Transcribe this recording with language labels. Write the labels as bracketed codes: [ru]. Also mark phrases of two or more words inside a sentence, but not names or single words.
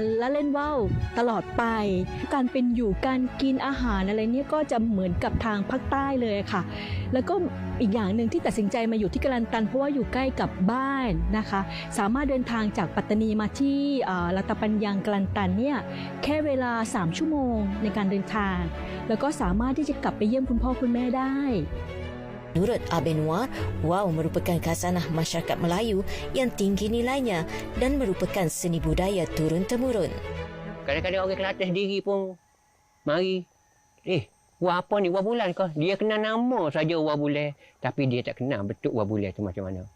[th] ละเล่นว่าวตลอดไปการเป็นอยู่การกินอาหารอะไรเนี่ยก็จะเหมือนกับทางภาคใต้เลยค่ะแล้วก็อีกอย่างหนึ่งที่ตัดสินใจมาอยู่ที่กลันตันเพราะว่าอยู่ใกล้กับบ้านนะคะสามารถเดินทางจากปัตตานีมาที่รัตปัญญังกลันตันเนี่ยแค่เวลา3ชั่วโมงในการเดินทางแล้วก็สามารถที่จะกลับไปเยี่ยมคุณพ่อคุณแม่ได้ [ms] Menurut Abenwar, wow merupakan khazanah masyarakat Melayu yang tinggi nilainya dan merupakan seni budaya turun-temurun. Kadang-kadang orang Kelantan sendiri pun mari, wah apa ni, wah bulan kau? Dia kenal nama saja wah bulan, tapi dia tak kenal betul wah bulan tu macam mana.